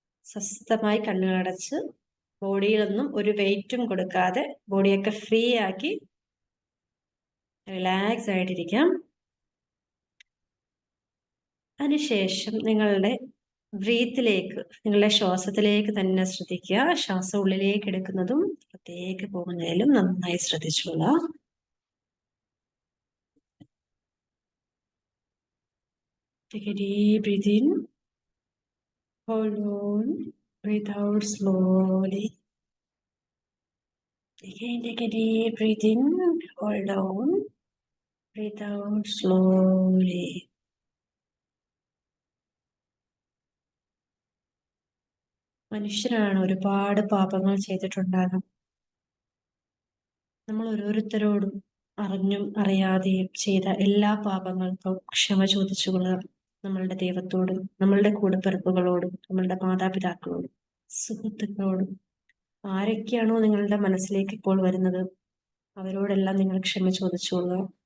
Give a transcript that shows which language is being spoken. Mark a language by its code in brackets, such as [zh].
[ml] സ്വസ്ഥമായി കണ്ണുകൾ അടച്ച് ബോഡിയിലൊന്നും ഒരു വെയിറ്റും കൊടുക്കാതെ ബോഡിയൊക്കെ ഫ്രീ ആക്കി റിലാക്സ് ആയിട്ടിരിക്കാം. അതിനുശേഷം നിങ്ങളുടെ ബ്രീത്തിലേക്ക്, നിങ്ങളുടെ ശ്വാസത്തിലേക്ക് തന്നെ ശ്രദ്ധിക്കുക. ശ്വാസം ഉള്ളിലേക്ക് എടുക്കുന്നതും പുറത്തേക്ക് പോകുന്നതിലും നന്നായി ശ്രദ്ധിച്ചോളൂ. [en] Take a deep breath in, hold on, breathe out slowly. Again, take a deep breath in, hold on, breathe out slowly. [ml] മനുഷ്യരാണ്, ഒരുപാട് പാപങ്ങൾ ചെയ്തിട്ടുണ്ടാകും. നമ്മൾ ഓരോരുത്തരോടും അറിഞ്ഞും അറിയാതെയും ചെയ്ത എല്ലാ പാപങ്ങൾക്കും ക്ഷമ ചോദിച്ചുകൊള്ളുക. നമ്മളുടെ ദൈവത്തോടും നമ്മളുടെ കൂടപ്പിറപ്പുകളോടും നമ്മളുടെ മാതാപിതാക്കളോടും സുഹൃത്തുക്കളോടും ആരൊക്കെയാണോ നിങ്ങളുടെ മനസ്സിലേക്ക് ഇപ്പോൾ വരുന്നത് അവരോടെല്ലാം നിങ്ങൾ ക്ഷമ ചോദിച്ചുകൊള്ളുക.